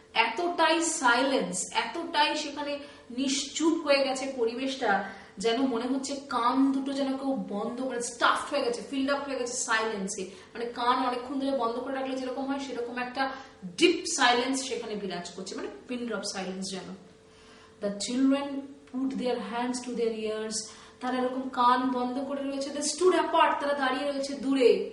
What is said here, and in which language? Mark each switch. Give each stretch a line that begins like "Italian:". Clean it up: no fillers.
Bangla: এতটাই সাইলেন্স, এতটাই সেখানে নিশ্চুপ হয়ে গেছে পরিবেশটা, যেন মনে হচ্ছে কান দুটো যেন কেউ বন্ধ করে, স্টাফড হয়ে গেছে, ফিল্ড আপ হয়ে গেছে সাইলেন্সে। মানে কান অনেকক্ষণ ধরে বন্ধ করে রাখলে যেরকম হয়, সেরকম একটা ডিপ সাইলেন্স সেখানে বিরাজ করছে, মানে পিন ড্রপ সাইলেন্স যেন।
English: The children put their hands to their ears.
Bangla: তারা এরকম কান বন্ধ করে রয়েছে।
English: They stood apart,
Bangla: তারা দাঁড়িয়ে রয়েছে দূরে।